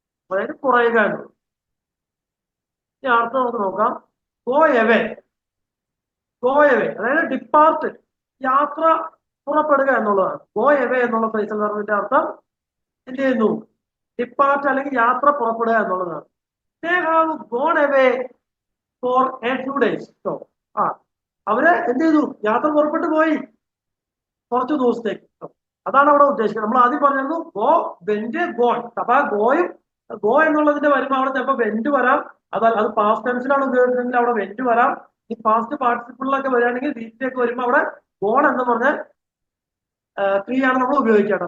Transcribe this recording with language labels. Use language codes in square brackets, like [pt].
[ml] അതായത് കുറയുക എന്നുള്ളത്. ഇനി അടുത്ത നമുക്ക് നോക്കാം. Go away. ഗോ എവേ അതായത് ഡിപ്പാർട്ട്, യാത്ര പുറപ്പെടുക എന്നുള്ളതാണ്. ഗോ എവേ എന്നുള്ള ഫ്രേസൽ വെർബിന്റെ അർത്ഥം എന്ത് ചെയ്യുന്നു? ഡിപ്പാർട്ട് അല്ലെങ്കിൽ യാത്ര പുറപ്പെടുക എന്നുള്ളതാണ്. [en] They have gone away for a few days. [ml] So, അവര് എന്ത് ചെയ്തു? യാത്ര പുറപ്പെട്ടു പോയി കുറച്ചു ദിവസത്തേക്ക്. അതാണ് അവിടെ ഉദ്ദേശിക്കുന്നത്. നമ്മൾ ആദ്യം പറഞ്ഞിരുന്നു ഗോ വെന്റ് ഗോൺ. അപ്പൊ ആ ഗോ എന്നുള്ളതിന്റെ വരുമ്പോൾ അവിടെ ചിലപ്പോൾ വെന്റ് വരാം. അത് പാസ്റ്റ് ടെൻസിലാണ് ഉപയോഗിക്കുന്നതെങ്കിൽ അവിടെ വെന്റ് വരാം. ഈ പാസ്റ്റ് പാർട്ടിസിപ്പിളിലൊക്കെ വരികയാണെങ്കിൽ വീട്ടിലേക്ക് വരുമ്പോൾ അവിടെ ഗോൺ എന്ന് പറഞ്ഞ ക്രിയയാണ് നമ്മൾ ഉപയോഗിക്കേണ്ടത്.